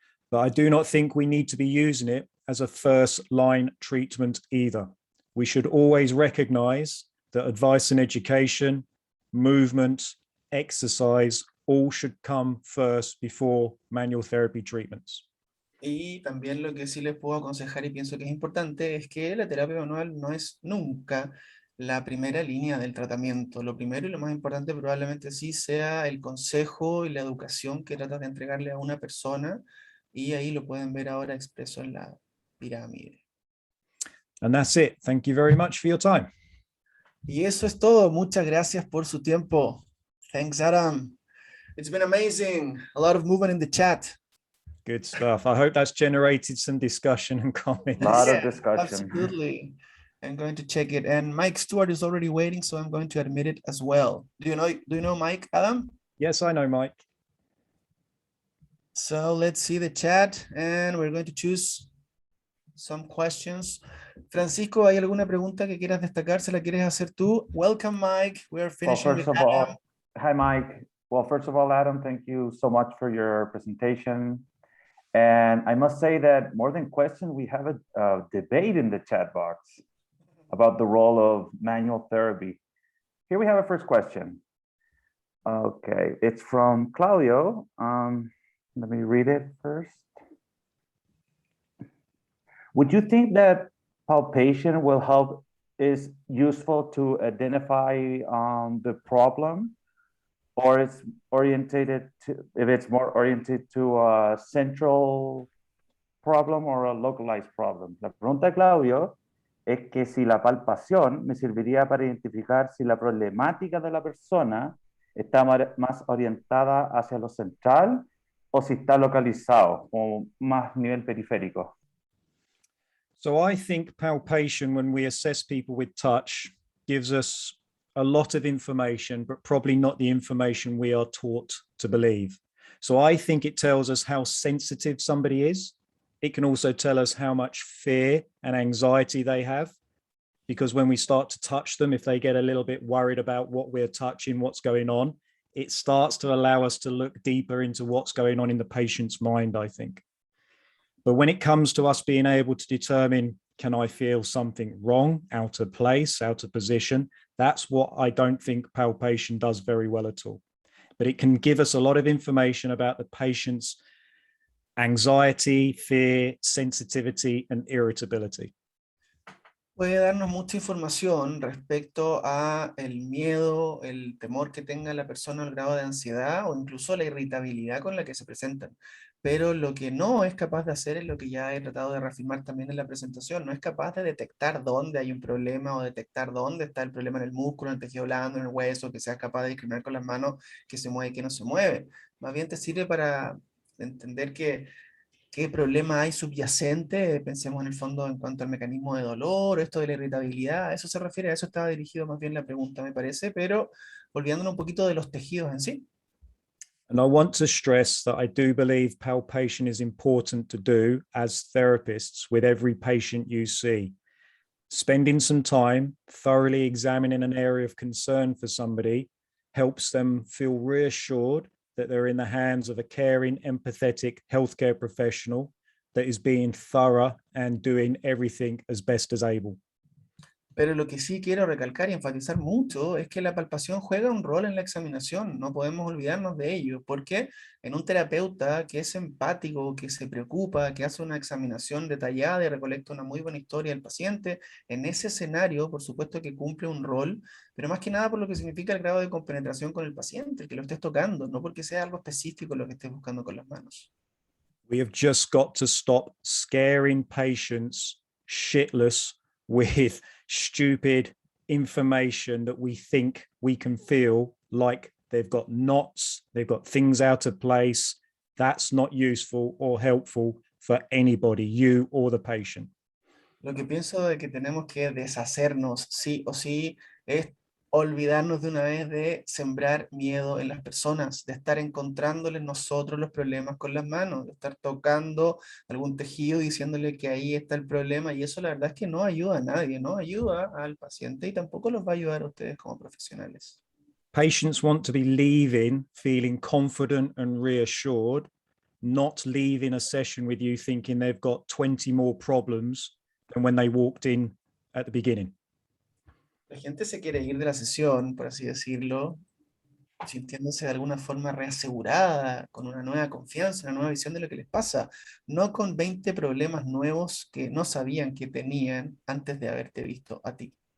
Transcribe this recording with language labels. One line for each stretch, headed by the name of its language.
English: But I do not think we need to be using it as a first line treatment either. We should always recognize that advice and education, movement, exercise, all should come first before manual therapy treatments.
Spanish: Y también lo que sí les puedo aconsejar y pienso que es importante es que la terapia manual no es nunca la primera línea del tratamiento. Lo primero y lo más importante probablemente sí sea el consejo y la educación que tratas de entregarle a una persona, y ahí lo pueden ver ahora expreso en la pirámide.
English: And that's it. Thank you very much for your time.
Spanish: Y eso es todo. Muchas gracias por su tiempo.
English: Thanks, Adam. It's been amazing. A lot of movement in the chat. Good stuff. I hope that's generated some discussion and comments. A lot Yeah, of discussion. absolutely. I'm going to check it. And Mike Stewart is already waiting, so I'm going to admit it as well. Do you know Mike, Adam? Yes, I know, Mike. So let's see the chat and we're going to choose some questions.
Spanish: Francisco, ¿hay alguna pregunta que quieras destacar? ¿Se la quieres hacer tú?
English: Welcome, Mike. We're finishing with Adam. Hi, Mike. Well, first of all, Adam, thank you so much for your presentation. And I must say that more than question, we have a debate in the chat box about the role of manual therapy. Here we have a first question. Okay, it's from Claudio. Let me read it first. Would you think that palpation will help, is useful to identify the problem, or it's orientated to, if it's more oriented to a central problem or a localized problem?
Spanish: La pregunta de Claudio es que si la palpación me serviría para identificar si la problemática de la persona está más orientada hacia lo central o si está localizado o más nivel periférico.
English: So I think palpation, when we assess people with touch, gives us a lot of information, but probably not the information we are taught to believe. So I think it tells us how sensitive somebody is. It can also tell us how much fear and anxiety they have, because when we start to touch them, if they get a little bit worried about what we're touching, what's going on, it starts to allow us to look deeper into what's going on in the patient's mind, I think. But when it comes to us being able to determine, can I feel something wrong, out of place, out of position? That's what I don't think palpation does very well at all. But it can give us a lot of information about the patient's anxiety, fear, sensitivity, and irritability.
Spanish: Puede darnos mucha información respecto a el miedo, el temor que tenga la persona, el grado de ansiedad o incluso la irritabilidad con la que se presentan. Pero lo que no es capaz de hacer es lo que ya he tratado de reafirmar también en la presentación. No es capaz de detectar dónde hay un problema o detectar dónde está el problema en el músculo, en el tejido blando, en el hueso, que sea capaz de discriminar con las manos que se mueve y que no se mueve. Más bien te sirve para entender qué problema hay subyacente, pensemos en el fondo en cuanto al mecanismo de dolor, esto de la irritabilidad, a eso se refiere, a eso estaba dirigido más bien la pregunta, me parece, pero olvidándonos un poquito de los tejidos en sí.
English: And I want to stress that I do believe palpation is important to do as therapists with every patient you see. Spending some time thoroughly examining an area of concern for somebody helps them feel reassured that they're in the hands of a caring, empathetic healthcare professional that is being thorough and doing everything as best as able.
Spanish: Pero lo que sí quiero recalcar y enfatizar mucho es que la palpación juega un rol en la examinación, no podemos olvidarnos de ello, porque en un terapeuta que es empático, que se preocupa, que hace una examinación detallada y recolecta una muy buena historia del paciente, en ese escenario, por supuesto que cumple un rol, pero más que nada por lo que significa el grado de compenetración con el paciente, el que lo estés tocando, no porque sea algo específico lo que estés buscando con las manos.
English: We have just got to stop scaring patients shitless with stupid information that we think we can feel like they've got knots, they've got things out of place. That's not useful or helpful for anybody, you or the patient.
Spanish: Lo que pienso de que tenemos que deshacernos sí o sí es olvidarnos de una vez de sembrar miedo en las personas, de estar encontrándoles nosotros los problemas con las manos, de estar tocando algún tejido diciéndole que ahí está el problema, y eso la verdad es que no ayuda a nadie, no ayuda al paciente y tampoco los va a ayudar a ustedes como profesionales.
English: Patients want to be leaving feeling confident and reassured, not leaving a session with you thinking they've got 20 more problems than when they walked in at the beginning.
Spanish: La gente se quiere ir de la sesión, por así decirlo, sintiéndose de alguna forma reasegurada, con una nueva confianza, una nueva visión de lo que les pasa, no con 20 problemas nuevos que no sabían que tenían antes de haberte visto a ti.